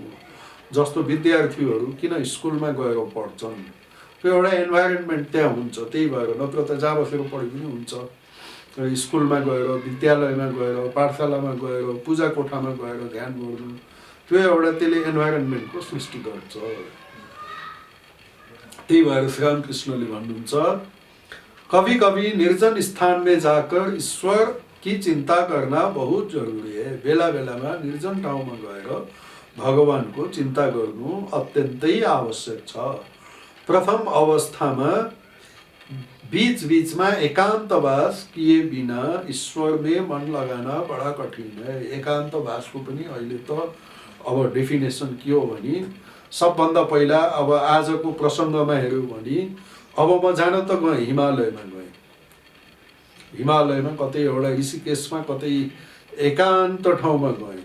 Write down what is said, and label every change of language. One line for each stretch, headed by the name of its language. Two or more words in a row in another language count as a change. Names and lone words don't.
Nepali: जस्तो विद्यार्थीहरू किन स्कुलमा गएर पढ्छन्, त्यो एउटा एन्भाइरोन्मेन्ट त्यहाँ हुन्छ। त्यही भएर नत्र त जहाँ बसेर पढे पनि हुन्छ। स्कुलमा गएर, विद्यालयमा गएर, पाठशालामा गएर, पूजा कोठामा गएर ध्यान गर्नु, त्यो एउटा त्यसले एन्भाइरोन्मेन्टको सृष्टि गर्छ। त्यही भएर श्री रामकृष्णले भन्नुहुन्छ,
Hindi: कभी कभी निर्जन स्थान में जाकर ईश्वर की चिंता करना बहुत जरुरी है।
Nepali: बेला बेलामा निर्जन ठाउँमा गएर भगवानको चिन्ता गर्नु अत्यन्तै आवश्यक छ। प्रथम अवस्थामा बीच बीचमा
Hindi: एकान्तवास किए बिना ईश्वर में मन लगाना बड़ा कठिन है।
Nepali: एकान्तवासको पनि अहिले त अब डेफिनेसन के हो भने, सबभन्दा पहिला अब आजको प्रसङ्गमा हेऱ्यौँ भने अब म जान त गएँ, हिमालयमा गएँ। हिमालयमा कतै एउटा ऋषिकेशमा कतै एकान्त ठाउँमा गएँ।